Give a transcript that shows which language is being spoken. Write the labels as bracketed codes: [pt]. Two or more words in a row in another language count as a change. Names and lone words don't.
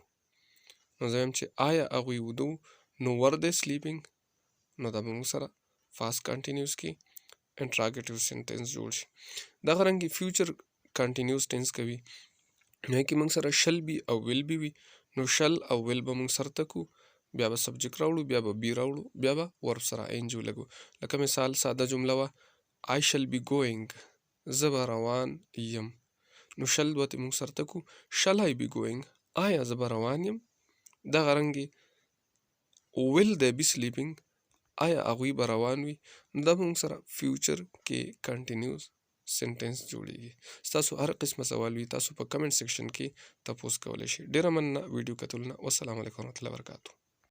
[ps] نو زه وایم چې آیا هغوی اوده وو، نو [en] were they sleeping, [ps] نو دا به موږ سره [en] past continuous [ps] کې [en] interrogative sentence [ps] جوړ شي. دغه رنګې [en] future continuous tense [ps] کوي، نو کې موږ سره [en] shall be [ps] او [en] will be [ps] وي. نو شل او ویل به موږ سره تکو، بیا به سبجیکټ راوړو، بیا به بي راوړو، بیا به ورسره این جو لګو. [en] لکه مثال ساده جمله وه I shall be going، [ps] زه به روان یم. نو شل دوه موږ سره تکو، [en] shall I be going، [ps] آیا زه به روان یم. دغه رنګې [en] will they be sleeping، [ps] آیا هغوی به روان وي، نو دا به موږ سره فیوچر کې [en] continuous sentence [ps] جوړیږي. ستاسو هر قسمه سوال وي تاسو په [en] comment section [ps] کې تپوس کولی شئ. ډیره مننه ویډیو کتلو نه. [ar] والسلام علیکم ورحمة الله وبرکاتہ.